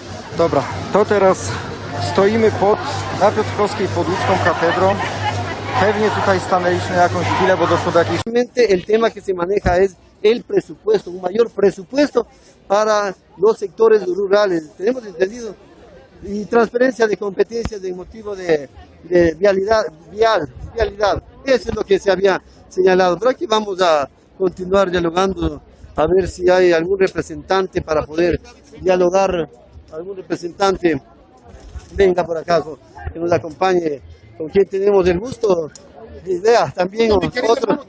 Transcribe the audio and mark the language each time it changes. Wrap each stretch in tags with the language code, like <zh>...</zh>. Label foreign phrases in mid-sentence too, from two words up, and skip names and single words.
<pl>Dobra, to teraz stoimy na Piotrkowskiej pod łódzką katedrą. Pewnie tutaj stanęliśmy jakąś chwilę, bo doszło do jakiejś...</pl> <es>El tema que se maneja es el presupuesto, un mayor presupuesto para los sectores rurales. Tenemos entendido y transferencia de competencias en motivo de vialidad. Eso es lo que se había señalado. Pero aquí vamos a continuar dialogando a ver si hay algún representante para poder dialogar, algún representante venga por acaso que nos acompañe, con quien tenemos el gusto de idea también otro.</es>